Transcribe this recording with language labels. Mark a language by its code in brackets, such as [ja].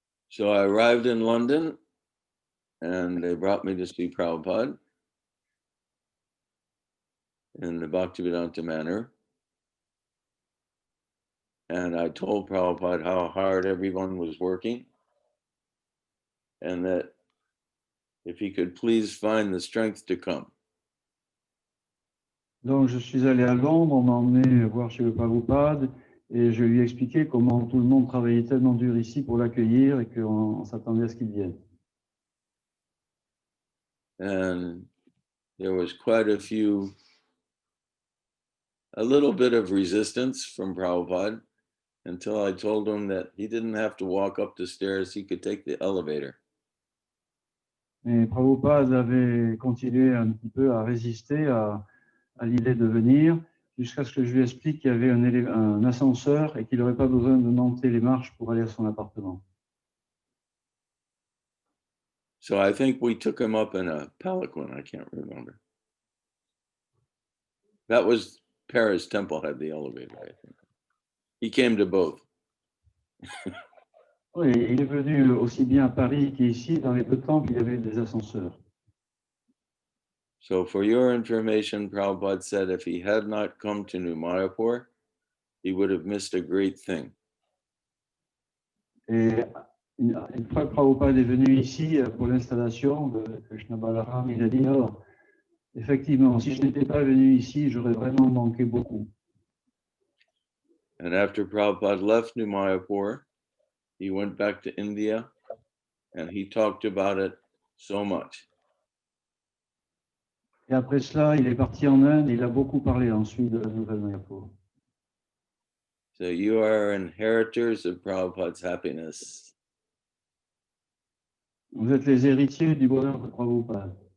[en] So I arrived in London and they brought me to see Prabhupada in the Bhaktivedanta Manor. And I told Prabhupada how hard everyone was working and that if he could please find the strength to come. [fr] Donc, je suis allé à Londres, on m'a emmené voir chez le Prabhupada et je lui ai expliqué comment tout le monde travaillait tellement dur ici pour l'accueillir et qu'on s'attendait à ce qu'il vienne. [en] And there was quite a little bit of resistance from Prabhupada until I told him that he didn't have to walk up the stairs, he could take the elevator. [fr] Et Prabhupada avait continué un petit peu à résister à l'idée de venir, jusqu'à ce que je lui explique qu'il y avait un ascenseur et qu'il n'aurait pas besoin de monter les marches pour aller à son appartement. [en] So I think we took him up in a palanquin, I can't remember. That was Paris Temple had the elevator, I think. He came to both. [fr] Oui, il est venu aussi bien à Paris qu'ici. Dans les deux temples, il y avait des ascenseurs. [en] So for your information, Prabhupada said if he had not come to New Mayapur, he would have missed a great thing. [fr] Et une fois que Prabhupada est venu ici pour l'installation de Krsna Bhamini, il a dit, alors, effectivement, si je n'étais pas venu ici, j'aurais vraiment manqué beaucoup. [en] And after Prabhupada left New Mayapur, he went back to India and he talked about it so much. [fr] Et après cela, il est parti en Inde, il a beaucoup parlé ensuite de la nouvelle Mayapur. [en] So you are inheritors of Prabhupada's happiness. [fr] Vous êtes les héritiers du bonheur de Prabhupada.